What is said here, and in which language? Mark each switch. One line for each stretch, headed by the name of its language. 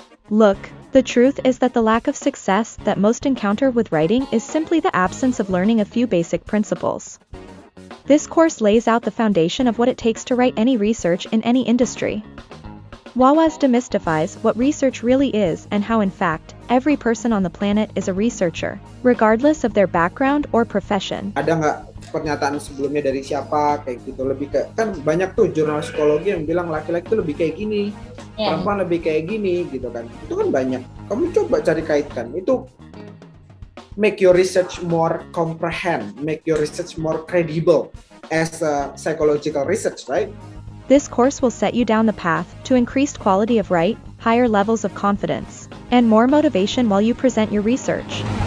English: Look, the truth is that the lack of success that most encounter with writing is simply the absence of learning a few basic principles. This course lays out the foundation of what it takes to write any research in any industry. Wawaz demystifies what research really is and how in fact, every person on the planet is a researcher, regardless of their background or profession.
Indonesian: Ada nggak pernyataan sebelumnya dari siapa kayak gitu, lebih ke, kan banyak tuh jurnal psikologi yang bilang laki-laki tuh lebih kayak gini, perempuan lebih kayak gini gitu kan. Itu kan banyak. Kamu coba cari kaitkan.
English: Itu make your research more comprehend, make your research more credible as a psychological research, right? This course will set you down the path to increased quality of write, higher levels of confidence, and more motivation while you present your research.